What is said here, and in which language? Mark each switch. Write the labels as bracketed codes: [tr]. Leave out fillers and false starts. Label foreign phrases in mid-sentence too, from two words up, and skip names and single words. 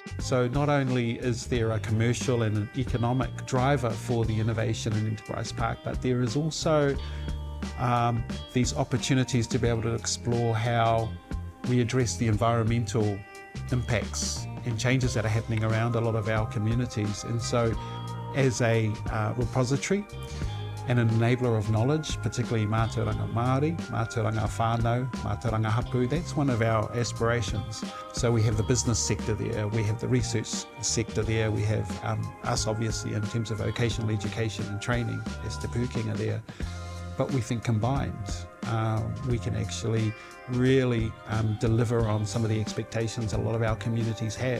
[en] So not only is there a commercial and an economic driver for the Innovation and Enterprise Park, but there is also these opportunities to be able to explore how we address the environmental impacts and changes that are happening around a lot of our communities. And so as a repository and an enabler of knowledge, particularly [mi] mātauranga Māori, mātauranga whānau, mātauranga hapu, [en] that's one of our aspirations. So we have the business sector there, we have the research sector there, we have us obviously in terms of vocational education and training as Te Pūkenga there. But we think combined, we can actually really deliver on some of the expectations a lot of our communities have.